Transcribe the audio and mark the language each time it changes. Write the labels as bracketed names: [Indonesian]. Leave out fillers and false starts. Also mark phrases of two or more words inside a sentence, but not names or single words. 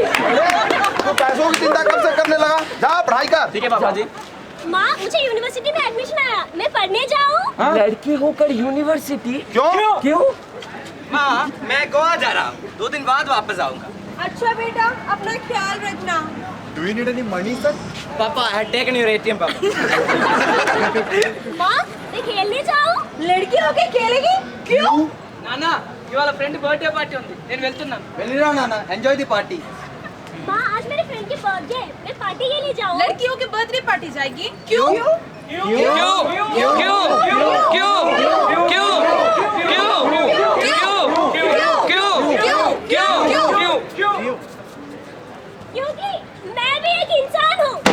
[Hindi] तो पैसों की चिंता कब से करने लगा? जा पढ़ाई कर। ठीक है पापा जी। माँ मुझे यूनिवर्सिटी में एडमिशन आया। मैं पढ़ने जाऊँ? लड़की होकर यूनिवर्सिटी? क्यों? क्यों? माँ मैं गोवा जा रहा हूँ, 2 दिन बाद वापस आऊंगा। अच्छा बेटा, अपना ख्याल रखना। [English] Do you need any money, sir? पापा I have taken your ATM पापा। [Hindi] माँ मैं खेलने जाऊँ? लड़की होके खेलेगी? क्यों? [Telugu] నానా ఇవాళ [English] friend birthday party [Telugu] ఉంది, నేను వెళ్తున్నాను। వెళ్ళిరా నాన్న, [English] enjoy the party. [Hindi] माँ आज मेरे फ्रेंड की बर्थडे है, मैं पार्टी के लिए जाऊँ? लड़कियों की [English] birthday party [Hindi] जाएगी? क्यों? क्योंकि मैं भी एक इंसान हूँ।